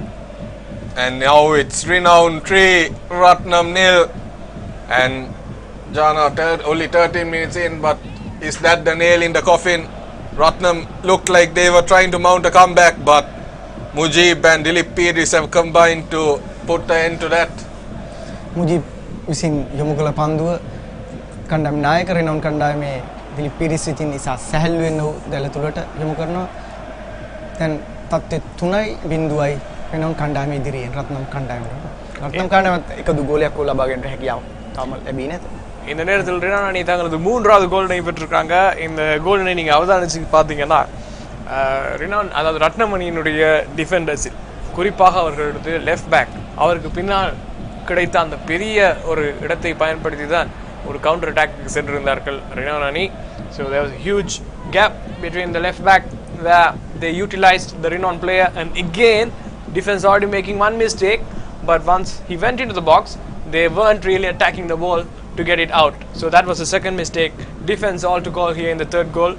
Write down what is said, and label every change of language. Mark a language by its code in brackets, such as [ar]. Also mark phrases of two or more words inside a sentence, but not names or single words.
[en] And now it's Renown 3, Ratnam 0. And Jana, only 13 minutes in, but is that the nail in the coffin? Ratnam looked like they were trying to mount a comeback, but Mujib and Dilly Pierce have combined to put the end to that. [si] Mujib විසින් යොමු කළ පන්දුව කණ්ඩායම නායක රෙනෝන් කණ්ඩායමේ දිලි පිරිස් විසින් ඉසා සැහැල්ලුවෙන් ඔහු දැල තුලට යොමු කරනවා. දැන් තත්ත්වය 3-0යි රෙනෝන් කණ්ඩායම ඉදිරියෙන් රත්නම් කණ්ඩායමට. රත්නම් කණ්ඩායමත් එකදු ගෝලයක් ලබා ගැනීමට හැකියාව තාම ලැබී නැත. [ta] இந்த நேரத்தில் ரெனான் அணி தங்களது 3வது கோல்டனை பெற்றிருக்காங்க. இந்த கோல்டனை நீங்கள் அவதானிச்சு பார்த்தீங்கன்னா ரெனான், அதாவது ரத்னம் அணியினுடைய டிஃபெண்டர்ஸில் குறிப்பாக அவர்களுடைய [en] left back [ta] அவருக்கு பின்னால் கிடைத்த அந்த பெரிய ஒரு இடத்தை பயன்படுத்தி தான் ஒரு [en] counter attack [ta] சென்றிருந்தார்கள் ரெனான் அணி. [en] so there was a huge gap between the left back where they utilized the Renown player, and again defense already making one mistake, but once he went into the box they weren't really attacking the ball to get it out. So that was the second mistake. Defense all to call here in the third goal.